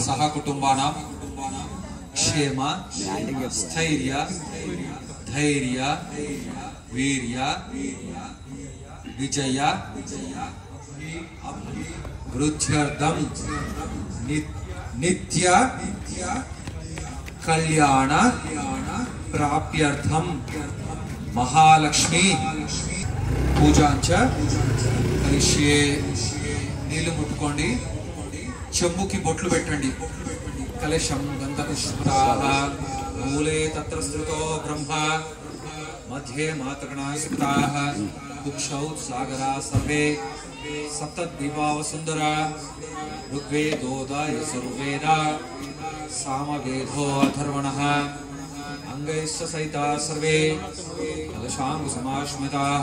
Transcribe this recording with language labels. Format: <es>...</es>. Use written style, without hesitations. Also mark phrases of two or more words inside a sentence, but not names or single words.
<sa>సహ కుటుంబానాం క్షేమ స్థైర్య ధైర్య వీర్య విజయ వృద్ధ్యర్థం నిత్య కళ్యాణ ప్రాప్త్యర్థం మహాలక్ష్మి పూజాంచ కరిష్యే.</sa> <te>నీళ్లు ముట్టుకోండి. చెంబుకి బొట్లు పెట్టండి.</te> <sa>కలశం గంధపుష్పాః మూలే తత్ర స్థితో బ్రహ్మ मध्ये मातृगणा सुताः कुक्षौ सागरा सर्वे सप्तद्वीपा वसुन्धरा ऋग्वेदोदा यजुर्वेदा सामवेदो अथर्वणः अंगैश्च सहिता सर्वे कलशाङ्कुसमाश्मिताः.</sa>